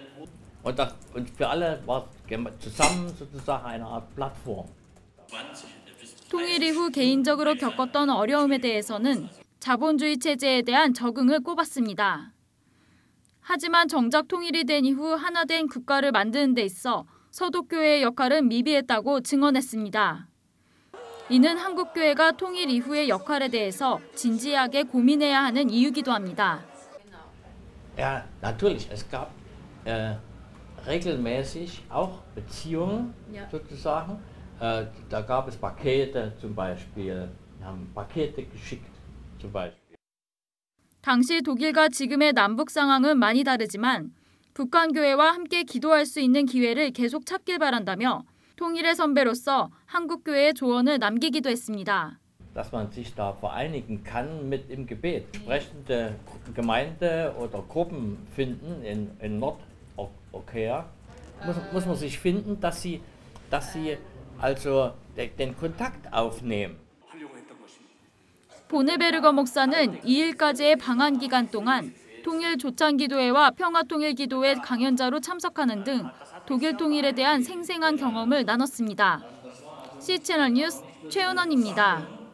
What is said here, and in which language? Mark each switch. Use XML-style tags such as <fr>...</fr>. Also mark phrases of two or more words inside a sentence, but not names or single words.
<ko>통일 이후 개인적으로 겪었던 어려움에 대해서는 자본주의 체제에 대한 적응을 꼽았습니다. 하지만 정작 통일이 된 이후 하나 된 국가를 만드는 데 있어 서독교회의 역할은 미비했다고 증언했습니다. 이는 한국교회가 통일 이후의 역할에 대해서 진지하게 고민해야 하는 이유기도 합니다.</ko> <de>Ja, natürlich. Es gab regelmäßig auch Beziehungen sozusagen. Da gab es Pakete zum Beispiel. Wir haben Pakete geschickt zum Beispiel.</de> <ko>당시 독일과 지금의 남북 상황은 많이 다르지만 북한 교회와 함께 기도할 수 있는 기회를 계속 찾길 바란다며 통일의 선배로서 한국 교회의 조언을 남기기도 했습니다.</ko> <de>Dass man sich da vereinigen kann mit im Gebet. Sprechende Gemeinde oder Gruppen finden in Nordeuropa. Muss man sich finden, dass sie also den Kontakt aufnehmen.</de> <ko>보네베르거 목사는 2일까지의 방한 기간 동안 통일 조찬 기도회와 평화 통일 기도회 강연자로 참석하는 등 독일 통일에 대한 생생한 경험을 나눴습니다. C채널 뉴스 최은원입니다.</ko>